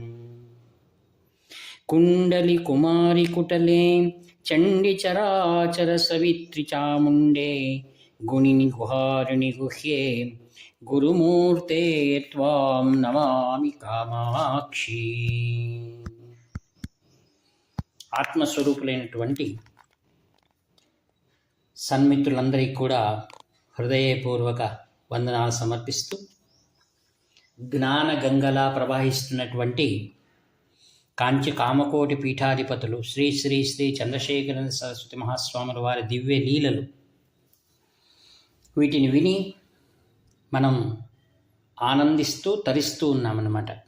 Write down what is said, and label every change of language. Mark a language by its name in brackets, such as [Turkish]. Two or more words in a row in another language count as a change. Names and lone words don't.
[Sanskrit] कुण्डलिकुमारिकुटले चण्डिचराचरसवित्रिचामुण्डे गुणिनि गुहारिणि गुह्ये गुरुमूर्ते त्वां नमामि कामाक्षी। [Telugu] ఆత్మస్వరూపులైనటువంటి సన్మిత్రులందరికీ కూడా హృదయపూర్వక వందనాలు సమర్పిస్తూ, జ్ఞాన గంగలా ప్రవహిస్తున్నటువంటి కాంచి కామకోటి పీఠాధిపతులు శ్రీ శ్రీ శ్రీ చంద్రశేఖర సరస్వతి మహాస్వాముల వారి దివ్య లీలలు, వీటిని విని మనం ఆనందిస్తూ తరిస్తూ ఉన్నామన్నమాట.